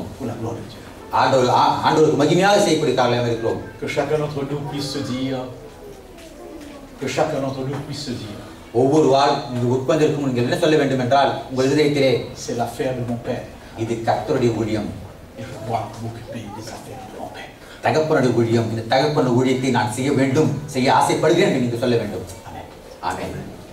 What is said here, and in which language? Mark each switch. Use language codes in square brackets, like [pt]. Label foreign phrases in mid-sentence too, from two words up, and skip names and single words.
[fr] Pour la gloire de Dieu. [ta] ஆண்டவருக்கு மகிமையாக செய்யக்கூடியவர்களாக இருக்கிறோம். [fr] Que chacun d'entre nous puisse se dire. Que chacun d'entre nous puisse se dire. [ta] ஒவ்வொரு வாள் இங்கு உட்கார்ந்திருக்கும் நீங்கள் என்ன சொல்ல வேண்டும் என்றால் உங்கள் இதயத்திலே [fr] c'est l'affaire de mon père. [ta] இது கர்த்தருடைய ஊழியம். [fr] Et je dois m'occuper des affaires de mon père. [ta] தகப்பனுடைய ஊழியம். இந்த தகப்பனுடைய ஊழியத்தை நான் செய்ய வேண்டும், செய்ய ஆசைப்படுகிறேன் என்று நீங்கள் சொல்ல வேண்டும். [fr] Amen. [ta] ஆமென்.